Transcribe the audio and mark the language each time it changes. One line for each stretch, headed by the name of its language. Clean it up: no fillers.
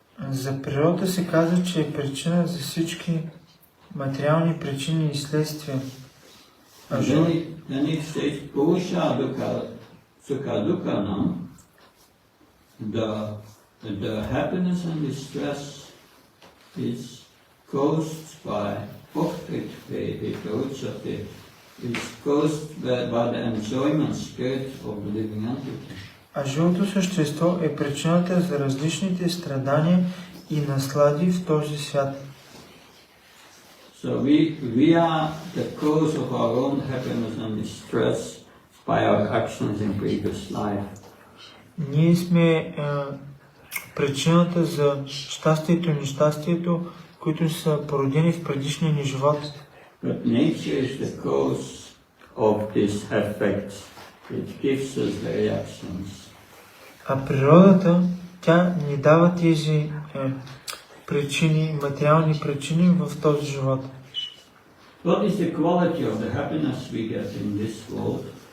Bulgarian: За природата се казва, че е причина за всички материални причини и следствия.
English: Then it says, Purusha Dukkha Sukha Dukkhanam, the happiness and distress is caused by is caused by the enjoyment spirit of the living entity.
Bulgarian: А живото същество е причината за различните страдания и наслади в този свят.
English: So we are the cause of our own happiness and distress by our actions in previous life.
Bulgarian: Ние сме причината за щастието и нещастието, които са породени в предишния ни живот.
English: But nature is the cause of this effect. It gives us the reactions.
Bulgarian: А природата, тя ни дава тези причини, материални причини в този живот.
English: What is the quality of the happiness we get in this world?